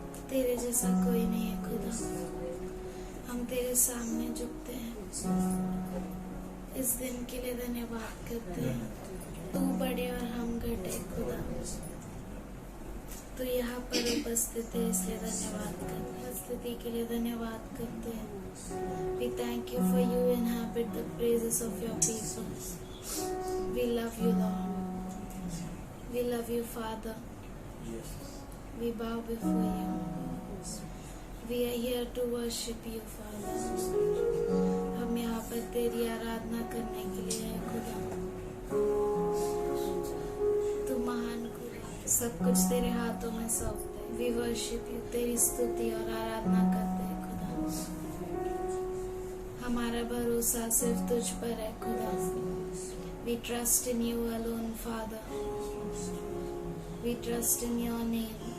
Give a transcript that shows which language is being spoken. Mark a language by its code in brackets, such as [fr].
[hi] तेरे जैसा कोई नहीं है खुदा। हम तेरे सामने झुकते हैं, इस दिन के लिए धन्यवाद करते हैं। तू बड़े और हम घटे खुदा। तो यहाँ पर उपस्थित है, इसलिए धन्यवाद करते हैं। उपस्थिति के लिए धन्यवाद करते हैं। [en] We thank you for you inhabit the praises of your people. We love you, Lord. We love you, Father. We bow before you. We are here to worship you, Father. [hi] हम यहाँ पर तेरी आराधना करने के लिए हैं खुदा। तू महान खुदा, सब कुछ तेरे हाथों में सौंपते हैं। [en] We worship you, [hi] तेरी स्तुति और आराधना करते हैं खुदा। हमारा भरोसा सिर्फ तुझ पर है खुदा। [en] We trust in you alone, Father. We trust in your name.